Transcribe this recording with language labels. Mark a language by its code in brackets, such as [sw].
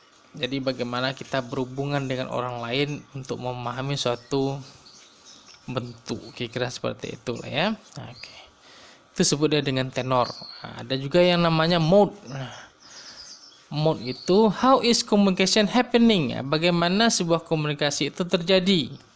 [id] Jadi bagaimana kita berhubungan dengan orang lain untuk memahami suatu bentuk, kira-kira seperti itulah ya. Oke. Itu sebut dia dengan tenor. Nah, ada juga yang namanya mode. Mode itu [en] how is communication happening? [id] Bagaimana sebuah komunikasi itu terjadi?